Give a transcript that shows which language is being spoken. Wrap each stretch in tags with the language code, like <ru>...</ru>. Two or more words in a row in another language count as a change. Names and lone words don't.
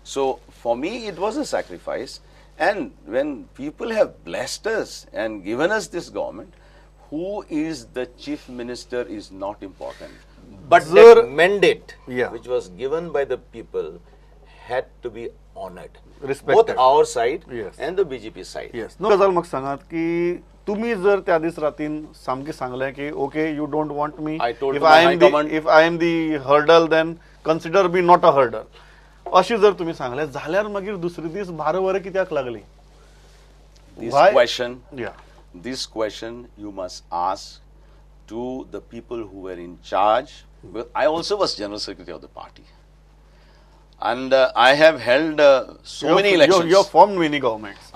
<en>So for me, it was a sacrifice. And when people have blessed us and given us this government, who is the chief minister is not important. But Sir- that mandate, Yeah. which was given by the people, had to be honored. Respected. Both our side Yes. and the BJP side.</en> <kok>येस नो गजाल म्हाका सांगात की तुम्ही जर त्या दीस रातीन सामकें सांगलें की</kok> <en>okay you don't want me I told इफ to my आय high एम command- if I am the hurdle then consider me not a hurdle अशी जर तुम्ही सांगले जाल्यार मागीर दुसरे दीस 12 वरां कित्याक लागली This Why? question, या this question you must ask to the people who were in charge. Well, I also was general secretary of the party, and I have held so many elections. you formed many governments</en>